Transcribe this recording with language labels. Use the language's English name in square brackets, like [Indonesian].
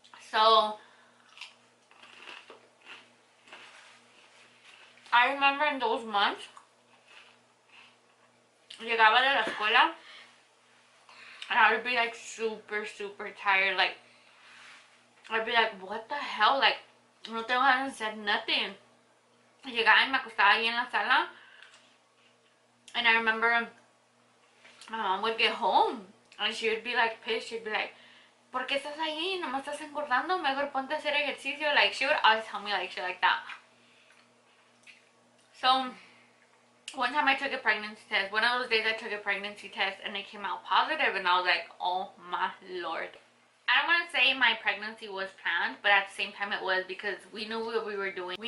[English] So I remember in those months, [Spanish] llegaba de la escuela [English] and I would be like super, super tired. Like, I'd be like, what the hell? [Spanish] Like, no tengo ganas de hacer [English] nothing. [Spanish] Llegaba y me acostaba ahí en la sala. [English] And I remember my mom would get home and she would be like pissed. She'd be like, [Spanish] ¿por qué estás ahí? No me estás engordando. Mejor ponte a hacer ejercicio. [English] Like, she would always tell me like shit like that. So, one time I took a pregnancy test. One of those days I took a pregnancy test and it came out positive and I was like, oh my lord. I don't want to say my pregnancy was planned, but at the same time it was, because we knew what we were doing.